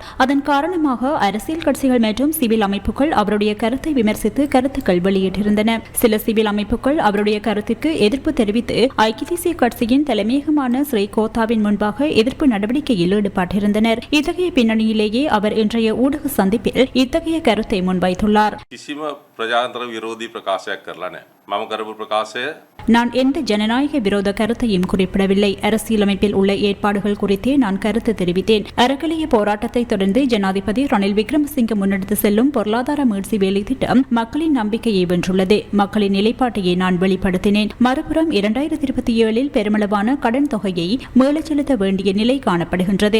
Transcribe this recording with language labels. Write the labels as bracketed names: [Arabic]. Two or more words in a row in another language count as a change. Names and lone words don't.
[Tamil] அதன் காரணமாக அரசியல் கட்சிகள் மற்றும் சிவில் அமைப்புகள் அவருடைய கருத்தை விமர்சித்து கருத்துக்கள் வெளியிட்டிருந்தன. சில சிவில் அமைப்புகள் அவருடைய கருத்திற்கு எதிர்ப்பு தெரிவித்து ஐக்கிய தேசிய கட்சியின் தலைமையகமான ஸ்ரீகோத்தாவின் முன்பாக எதிர்ப்பு நடவடிக்கையில் ஈடுபட்டிருந்தனர். இத்தகைய பின்னணியிலேயே அவர் இன்றைய ஊடக சந்திப்பில் இத்தகைய கருத்தை முன்வைத்துள்ளார். [Sinhala] ප්‍රජාතන්ත්‍ර විරෝධී ප්‍රකාශයක් කරලා නැහැ. මම කරපු ප්‍රකාශය [Tamil] நான் எந்த ஜனநாயக விரோத கருத்தையும் குறிப்பிடவில்லை. அரசியலமைப்பில் உள்ள ஏற்பாடுகள் குறித்தே நான் கருத்து தெரிவித்தேன். அறக்கலைய போராட்டத்தை தொடர்ந்து ஜனாதிபதி ரணில் விக்ரமசிங்க முன்னெடுத்து செல்லும் பொருளாதார மீட்சி வேலை திட்டம் மக்களின் நம்பிக்கையை வென்றுள்ளது. மக்களின் நிலைப்பாட்டையே நான் வெளிப்படுத்தினேன். மறுபுறம் 2027இல் பெருமளவான கடன் தொகையை மீளச் செலுத்த வேண்டிய நிலை காணப்படுகின்றது.